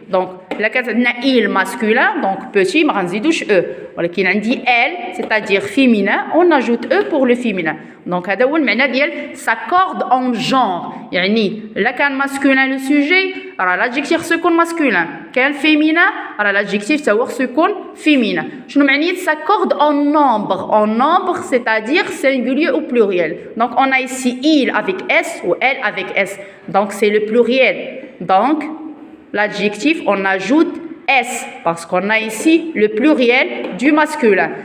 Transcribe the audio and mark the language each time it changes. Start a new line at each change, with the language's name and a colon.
French: Donc, la il masculin, donc petit,
Arabic: ما غنزيدوش
French: e. ولكن عندي elle, c'est-à-dire féminin, on ajoute e pour le féminin.
Arabic: Donc, هذا هو المعنى ديال s'accorde en genre. يعني إلا كان masculin le sujet, راه l'adjectif سيكون masculin. كان féminin, راه l'adjectif تاهو سيكون féminin. شنو معنية
French: s'accorde en nombre? En nombre, c'est-à-dire singulier ou pluriel. Donc, on a ici il avec s ou elle avec s. Donc, c'est le pluriel. Donc, l'adjectif, on ajoute S, parce qu'on a ici le pluriel du masculin.